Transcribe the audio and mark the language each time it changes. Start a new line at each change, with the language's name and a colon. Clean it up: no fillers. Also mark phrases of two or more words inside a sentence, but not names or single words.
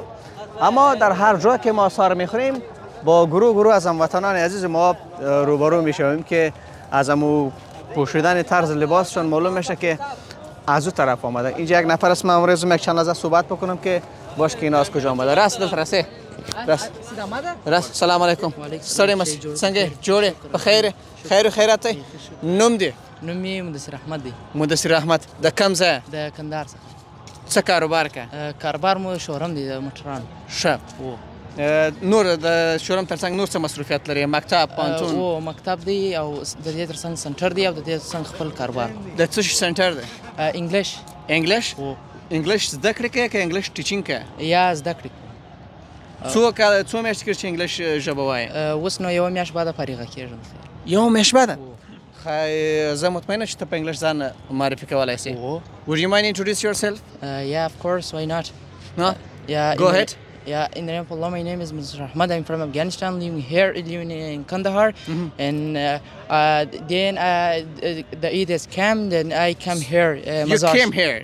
Persian: اما در هر جا که ما سار میخوریم با گروه از هموطنان عزیز ما روبرو میشویم که از امو پوشیدن طرز لباسشون معلوم میشه که از او طرف آمده. اینجا یک نفر است، من امروز یک چند لحظه صحبت بکنم که باش که اینا از کجا آمده. راست دلت راسته راست.
Arabic: سلام علیکم. سلام علیکم.
Pashto: سنگه جوړه بخیر خیر و خیرات. نوم دی؟ نومي مدثر احمد دی. مدثر احمد. د کوم ځای؟ د کندهار څخه. څه کاروبار کوي؟ کاروبار مو شوروم دی د موټرانو. ښه. نور د شوروم ترڅنګ نور څه مصروفیت لري؟ مکتب، پوهنتون؟ او مکتب دی او د دې ترڅنګ سنټر دی او د دې ترڅنګ خپل کاروبار. د څه شي سنټر دی؟ انګلیش. انګلیش؟ انګلیش زده کړې کوي که
English: English teaching
Pashto: کوي؟ یا زده کړې. څو میاشتې کېږي چې انګلیش ژبه وایي؟ اوس نو یوه میاشت بعده فارغه کېږم. یوه میاشت بعده؟ زه مطمئنه چې ته په انګلیش ځان معرفي کولی سې.
English: Would you mind introduce yourself? Yeah, of course, why not? No? Yeah. Go ahead. Yeah, in the name of Allah, my name is Mr. Ahmad. I'm from Afghanistan, living in Kandahar. And then the Eid has come, then I came here. You came here?